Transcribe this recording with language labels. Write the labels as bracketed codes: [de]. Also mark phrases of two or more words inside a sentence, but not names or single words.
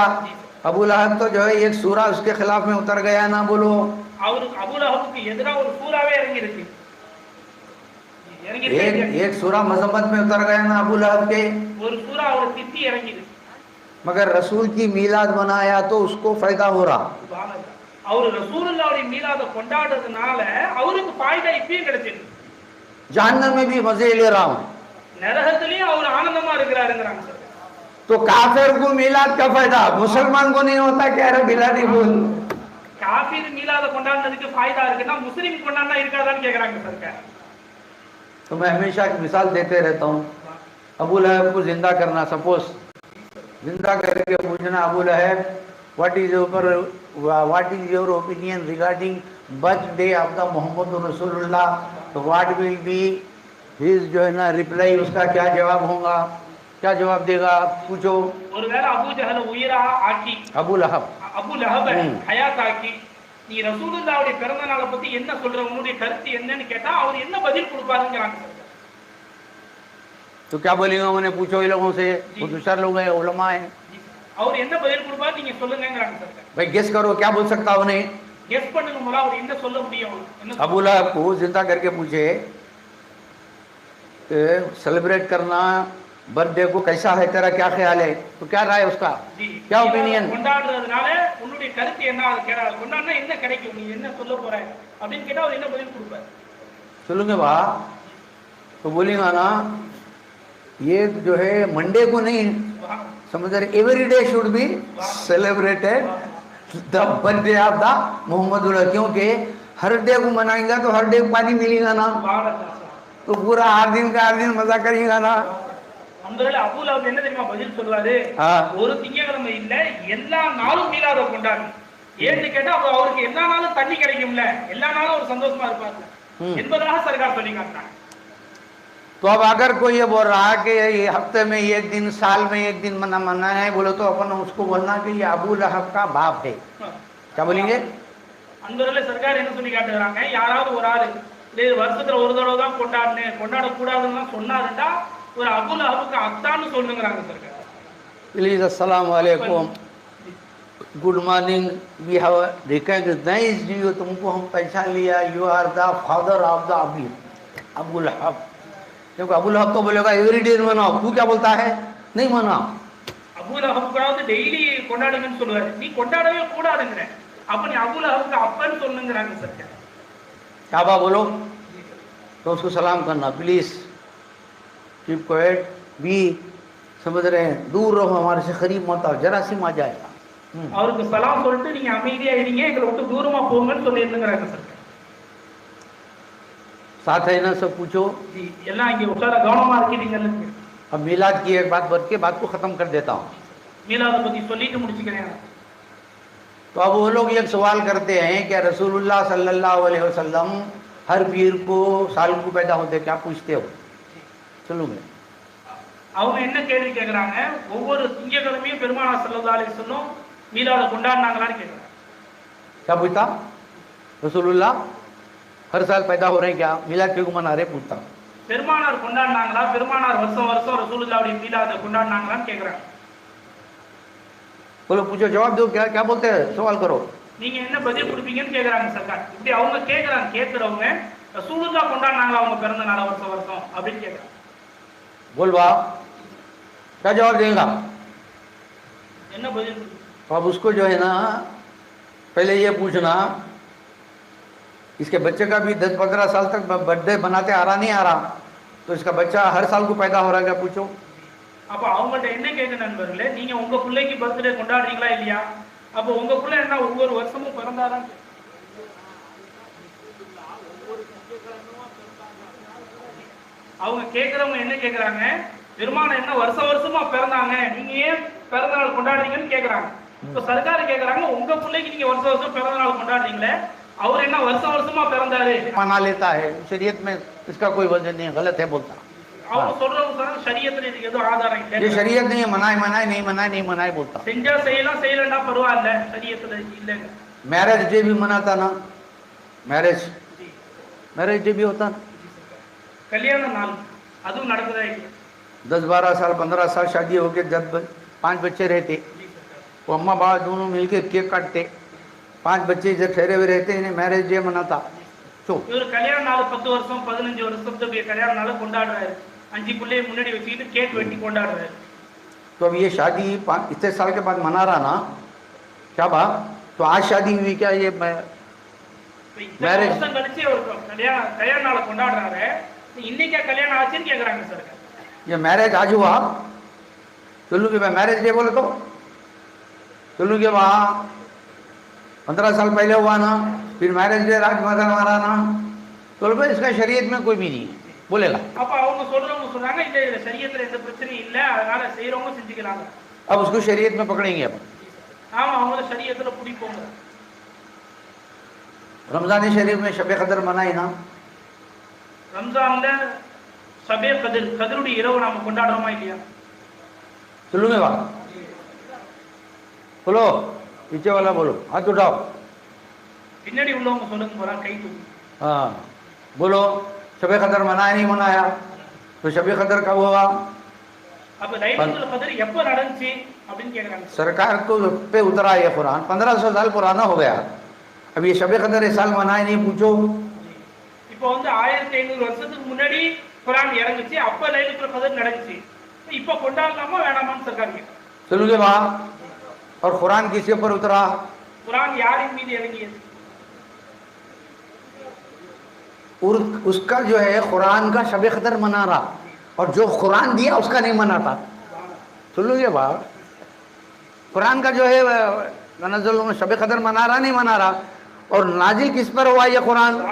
[hi] अबू लहब तो जो है एक सूरा उसके खिलाफ में उतर गया ना, बोलो। [ta] அவருக்கு அபூ லஹப்க்கு எதிரா ஒரு சூறாவே இறங்கி இருக்கு. [hi] एक सूरा मजम्मत में उतर गया ना अबू लहब के। [ta] ஒரு சூறா அவரை திட்டி இறங்கி இருக்கு. [hi] मगर रसूल की मीलाद मनाया तो उसको फायदा हो रहा। [ta] அவர் ரசூலுல்லாஹ்வுடைய மீலாத கொண்டாடுறதுனால அவருக்கு फायदा இப்பயும் கிடைச்சிருக்கு. [hi] जहन्नम में भी मजे ले रहा हूँ। [ta] நரகத்திலயும் அவர் ஆனந்தமா இருக்கிறாருங்கறாங்க சார். [hi] तो काफिर को मीलाद का फायदा, मुसलमान को नहीं होता क्या? रे मिलादी बोल। [ta] காஃபிர் மீலாத கொண்டாடுறதுக்கு फायदा இருக்குன்னா முஸ்லிம் கொண்டாடினா இருக்காதான்னு கேக்குறாங்க सरकार। [hi] तो मैं हमेशा एक मिसाल देते रहता हूँ। अबू लहब को जिंदा करना, सपोज जिंदा करके पूछना, अबू लहब [en] what is your opinion regarding birthday of the [hi] मोहम्मद रसूलुल्लाह? तो [en] what will be his [hi] जो है ना रिप्लाई, उसका क्या जवाब होगा, क्या जवाब देगा? पूछो। [ta] ஒருவேளை அபூ ஜஹல் உயிரா ஆக்கி अबू लहब அபூ லஹப் ஹயாத் ஆக்கி நீ ரசூலுல்லாஹ்வுடைய பிறந்த நாளை பத்தி என்ன சொல்ற, உன்னுடைய கருத்து என்னன்னு கேட்டா அவர் என்ன பதில் கொடுப்பாருங்கறாங்க சார்। [hi] तो क्या बोलेगा? उन्हें पूछो इन लोगों से, वो दूसरा लोग है, उलमा है। [ta] அவர் என்ன பதில் கொடுப்பாரு நீங்க சொல்லுங்கங்கறாங்க சார்। [hi] भाई गेस करो क्या बोल सकता उन्हें? [ta] கெஸ் பண்ணுங்க முலா, அவர் என்ன சொல்ல முடியும்? என்ன [hi] अबू लहब को जिंदा करके पूछे सेलिब्रेट करना बर्थडे को कैसा है, तेरा क्या ख्याल है? तो क्या राय उसका, क्या ओपिनियन? [ta] கொண்டாடுறதுனால உன்னுடைய கருத்து என்ன? அது கேட்டா கொண்டாடுனா என்ன கிடைக்கும், நீ என்ன சொல்ல போற அப்படின்னு கேட்டா அவர் என்ன பதில் கொடுப்பாரு? [hi] सुनोगे बा? तो बोलेगा ना, ये जो है मंडे को नहीं समझ रहे, [en] every day should be celebrated the birthday of the Mohammad. [hi] क्योंकि हर डे को मनाएंगे तो हर डे पानी मिलेगा ना, तो पूरा हर दिन का हर दिन मजा करेगा ना। [ta] அந்த அபூ லஹப் என்ன தெரியுமா பதில் சொல்றாரு? ஒரு திங்கட்கிழமை இல்ல எல்லா நாளும் மீலாத கொண்டாடு. ஏன்னு கேட்டா அவருக்கு எல்லா நாளும் தண்ணி கிடைக்கும்ல, எல்லா நாளும் ஒரு சந்தோஷமா இருப்பாரு என்பதாக सरकार சொல்லி காட்டுறாங்க। [hi] तो अब अगर कोई ये बोल रहा है कि हफ्ते में एक दिन, साल में एक दिन मना है, बोलो तो अपन उसको बोलना कि ये अबू लहब का बाप है। क्या बोलेंगे? [ta] அந்த सरकार என்ன சொல்லி காட்டுறாங்க, யாராவது ஒரு ஆளு இது வருஷத்துல ஒரு தடவை தான் கொண்டாட கூடாதுன்னு சொன்னாருன்னா ஒரு அபூ லஹப்க்கு அத்தான்னு சொல்லுங்கறாங்க सरकार। [ar] प्लीज السلام عليكم, [en] good morning, we have recognized you, [hi] तुमको हम पहचान लिया, [en] you are the father of the Abu Lahab. [hi] क्योंकि अबू लहब तो बोलेगा [en] every day [hi] मनाओ, तू क्या बोलता है? नहीं मनाओ। [ta] அபூ லஹப் கூட டெய்லி கொண்டாடுங்கன்னு சொல்லுவாரு, நீ கொண்டாடவே கூடாதுங்கற, அப்ப நீ அபூ லஹப்க்கு அப்பன்னு சொல்லுங்கறாங்க सरकार। [hi] क्या बा बोलो? तो उसको सलाम करना, [en] please keep quiet, [hi] बी समझ रहे हैं, दूर रहो हमारे से, करीब मत आओ, जरासीम आ जाएगा। [ta] அவருக்கு சலாம் சொல்லிட்டு நீங்க அமைதியா இருங்க, எங்களை விட்டு தூரமா போங்கன்னு சொல்லிருங்கறாங்க सरकार। [hi] साथ है ना, सब पूछो [ta] जी எல்லாம் இங்க உட்கார கவனமா இருக்கீங்கல்ல। [hi] अब मिलाद की एक बात बत के बात को खत्म कर देता हूँ। [ta] மீலாத பத்தி சொல்லிட்டு முடிச்சுக்கிறேன்। [hi] तो अब वो लोग एक सवाल करते हैं कि रसूलुल्लाह [ar] صلى الله عليه وسلم [hi] हर पीर को साल को पैदा होते, क्या पूछते हो? चलो मैं [ta] அவங்க என்ன கேள்வி கேக்குறாங்க, ஒவ்வொரு திங்கட்கிழமையும் பெருமானார் [ar] صلى الله عليه وسلم [ta] மீலாத கொண்டாடுனாங்களான்னு கேக்குறாங்க। [hi] क्या पूछता? रसूलुल्लाह हर साल पैदा हो रहे हैं क्या, मिलाद क्यों मना रहे? पूछता। [ta] பெருமானார் கொண்டாடுனாங்களா, பெருமானார் வருஷம் வருஷம் ரசூலுல்லாஹ்வுடைய மீலாத கொண்டாடுனாங்களான்னு கேக்குறாங்க। [hi] बोलो पूछो, जवाब दो, क्या क्या बोलते हैं, सवाल करो। [ta] நீங்க என்ன பதில் கொடுப்பீங்கன்னு கேக்குறாங்க सरकार। இப்படி அவங்க கேக்குறாங்க, கேக்குறவங்க ரசூலுல்லாஹ் கொண்டாடினாங்களா அவங்க பிறந்த நாளை வருஷம் வருஷம் அப்படின்னு கேட்குறாங்க. [hi] बोल बा क्या जवाब देगा? [ta] என்ன பதில்? [hi] तो अब उसको जो है ना पहले ये पूछना, इसके बच्चे का भी 10-15 साल तक बर्थडे बनाते आ रहा नहीं आ रहा, तो इसका बच्चा हर साल को पैदा हो रहा है क्या पूछो। [ta] அப்ப அவங்கள்ட்ட என்ன கேட்க நண்பர்களே, நீங்க உங்க பிள்ளைக்கு பர்த்டே கொண்டாடுறீங்களா இல்லையா? அப்ப உங்க பிள்ளை என்ன ஒவ்வொரு வருஷமும் பிறந்தாதான்? அவங்க கேட்கறவங்க என்ன கேட்கறாங்க, பெருமான என்ன வருஷ வருஷமா பிறந்தாங்க, நீங்க ஏன் பிறந்த நாள் கொண்டாடுறீங்கன்னு கேட்கறாங்க. இப்ப சர்க்கார் கேட்கறாங்க, உங்க பிள்ளைக்கு நீங்க வருஷ வருஷம் பிறந்த நாள் கொண்டாடுறீங்களே, அவர் என்ன வருஷ வருஷமா பிறந்தாரு? [hi] मना लेता है, शरीयत में इसका कोई वजह नहीं, गलत है बोलता। [ta] அவங்க சொல்றவங்க ஷரியத்துல இதுக்கு எதுவும் ஆதாரம் இல்லை, [hi] ये शरीयत नहीं है, मनाए मनाए नहीं मनाए नहीं मनाए बोलता। [ta] செஞ்சா செய்யலாம், செய்யலன்னா பரவாயில்ல, ஷரியத்துல இல்லைங்க। [en] marriage day [hi] भी मनाता ना, [en] marriage day [hi] भी होता ना, [ta] கல்யாண நாள் அதுவும் நடக்குதா இல்லையா? [hi] 10-12 साल 15 साल शादी हो गए, जब 5 बच्चे रहते, वो अम्मा बाबा दोनों मिलके केक काटते, 5 बच्चे जब ठहरे हुए रहते, इन्हें [en] marriage day [hi] मनाता। तो [ta] இவர் கல்யாண நாள் 10 வருஷம் 15 வருஷத்துக்கு கல்யாண நாள் கொண்டாடுறாரு, 5 பிள்ளைய முன்னாடி வச்சுக்கிட்டு கேக் வெட்டி கொண்டாடுறாரு। [hi] तो अब ये शादी इतने साल के बाद मना रहा ना, क्या बात? तो आज शादी हुई क्या? ये [ta] मैरिज வருஷம் கழிச்சு அவர் கல்யாண நாள் கொண்டாடுறாரு, இன்னைக்கு கல்யாணம் ஆச்சுன்னு கேக்குறாங்க சார்। [hi] ये मैरिज आज हुआ, चलू के [en] marriage day [hi] बोले तो चलू के वहाँ 15 साल पहले हुआ ना, फिर [en] marriage day [hi] राज मारा ना, तो भाई इसका शरीयत में कोई भी नहीं बोलेगा। [ta] அப்ப அவங்க சொல்றவங்க சொல்றாங்க, இல்ல ஷரியத்துல எந்த பிரச்சனையும் இல்ல, அதனால செய்றவங்க செஞ்சுக்கறாங்க। [hi] अब उसको शरीयत में पकड़ेंगे अपन। [ta] ஆமா, அவங்க ஷரியத்துல பிடிப்போங்க। [hi] रमजान शरीफ में शब कदर मनाई ना, [ta] ரம்ஜான்ல ஷபே கதிர், கதிருடைய இரவு நாம கொண்டாடுறோமா இல்லையா? [hi] चलूंगे बात बोलो, पीछे वाला बोलो, हाथ उठाओ। [ta] பின்னாடி உள்ளவங்க சொல்லுங்க போறா, கை தூக்கு। [hi] हाँ बोलो, शब कदर मनाया नहीं मनाया? तो शब कदर कब हुआ? [ta] அப்ப [ar] ليلة القدر [ta] எப்ப நடந்துச்சு அப்படினு கேக்குறாங்க। [hi] सरकार को पे उतरा ये कुरान, 1500 साल पुराना हो गया, अब ये शब कदर इस साल मनाए नहीं पूछो। [ta] இப்போ வந்து 1500 வருஷத்துக்கு முன்னாடி குர்ஆன் இறங்குச்சு, அப்ப [ar] ليلة القدر [ta] நடந்துச்சு, இப்போ கொண்டாடலாமா வேணாமான்னு சர்க்கார் கேக்குது। [hi] चलोगे वहाँ, और कुरान किसके ऊपर उतरा? [ta] குர்ஆன் யாரின் மீது இறங்கியது? [hi] और उसका जो है कुरान का शब कदर मना रहा, और जो कुरान दिया उसका नहीं मनाता। सुनोगे बात, कुरान का जो है नज़ल में शब कदर मना रहा नहीं मना रहा, और नाजिल किस पर हुआ ये कुरान?